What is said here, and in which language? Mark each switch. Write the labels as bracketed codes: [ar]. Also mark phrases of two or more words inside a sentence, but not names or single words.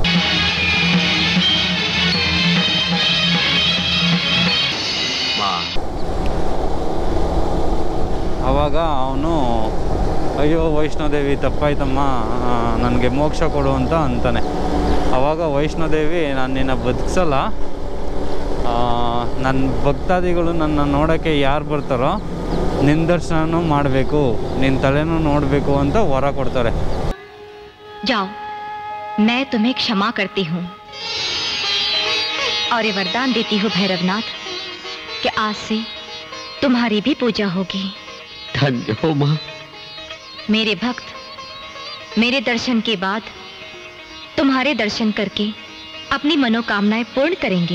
[kn] ಆವಾಗ ಅವನು ಅಯ್ಯೋ ವೈಷ್ಣೋದೇವಿ ತಪ್ಪಾಯ್ತಮ್ಮ, ನನಗೆ ಮೋಕ್ಷ ಕೊಡು ಅಂತ ಅಂತಾನೆ. ಆವಾಗ ವೈಷ್ಣೋದೇವಿ, ನಾನು ನಿನ್ನ ಬದುಕಿಸಲ್ಲ, ನನ್ನ ಭಕ್ತಾದಿಗಳು ನನ್ನ ನೋಡೋಕ್ಕೆ ಯಾರು ಬರ್ತಾರೋ ನಿನ್ನ ದರ್ಶನನೂ ಮಾಡಬೇಕು, ನಿನ್ನ ತಲೆನೂ ನೋಡಬೇಕು ಅಂತ ವರ ಕೊಡ್ತಾರೆ. [hi] जाओ, मैं तुम्हें क्षमा करती हूँ और ये वरदान देती हूँ भैरवनाथ कि आज से तुम्हारी भी पूजा होगी. धन्य हो माँ. मेरे भक्त मेरे दर्शन के बाद तुम्हारे दर्शन करके अपनी मनोकामनाएं पूर्ण करेंगे.